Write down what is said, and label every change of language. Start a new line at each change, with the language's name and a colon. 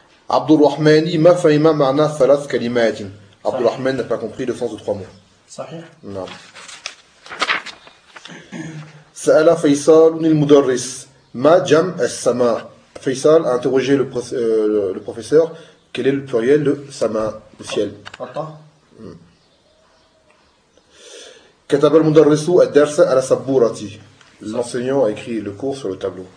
Arabic: عبد الرحمن ما فهم معنى ثلاث كلمات.
French: عبد الرحمن n'a pas compris le sens de trois mots.
Arabic: صحيح. نعم. سأل فيصل المدرس ما جمع السماء.
French: فيصل a interrogé le professeur. Quel est le pluriel de Sama, le ciel?
Arabic: Kataba al-mudarrisu ad-darsa ala saburati.
French: L'enseignant a écrit le cours sur le tableau.